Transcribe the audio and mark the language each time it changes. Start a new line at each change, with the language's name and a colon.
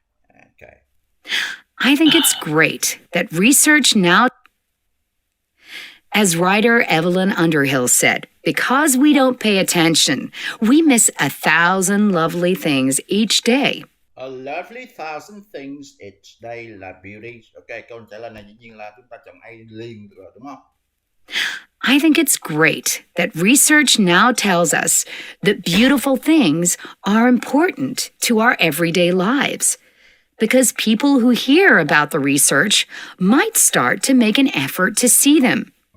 English: Okay. I think it's great that research now, as writer Evelyn Underhill said, because we don't pay attention, we miss 1,000 lovely things each day. A lovely 1,000 things each day là beauty.
Vietnamese: Ok, câu trả lời này dĩ nhiên là chúng ta chọn A liền rồi, đúng không?
English: I think it's great that research now tells us that beautiful things are important to our everyday lives, because people who hear about the research might start to make an effort to see them.